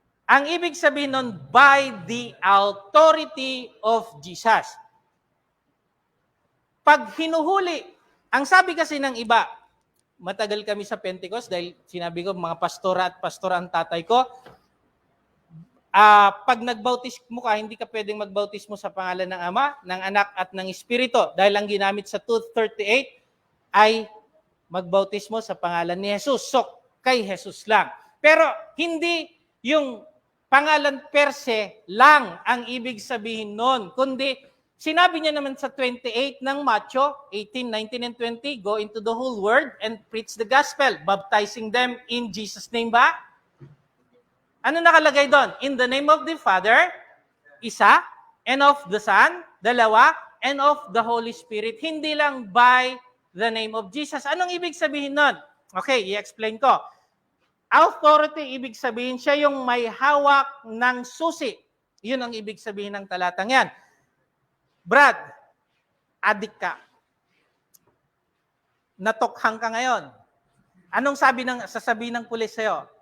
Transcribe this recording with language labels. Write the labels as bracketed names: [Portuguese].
[Filipino] Ang ibig sabihin nun, [English] by the authority of Jesus. [Filipino] Pag hinuhuli, ang sabi kasi ng iba, matagal kami sa Pentecost dahil sinabi ko, mga pastora at pastora ang tatay ko, pag nagbautismo ka, hindi ka pwedeng magbautismo sa pangalan ng Ama, ng Anak at ng Espiritu. Dahil ang ginamit sa 238 ay magbautismo sa pangalan ni Jesus. So, kay Jesus lang. Pero hindi yung pangalan per se lang ang ibig sabihin nun, kundi sinabi niya naman sa 28 ng Matthew 18, 19, and 20, [English] go into the whole world and preach the gospel, baptizing them in Jesus' name [Filipino] ba? Ano nakalagay doon? [English] In the name of the Father, [Filipino] isa, [English] and of the Son, [Filipino] dalawa, [English] and of the Holy Spirit. [Filipino] Hindi lang [English] by the name of Jesus. [Filipino] Anong ibig sabihin nun? Okay, i-explain ko. Authority, ibig sabihin siya yung may hawak ng susi. Yun ang ibig sabihin ng talatang yan. Brad, adik ka. Natokhang ka ngayon. Anong sasabihin ng pulis sa'yo?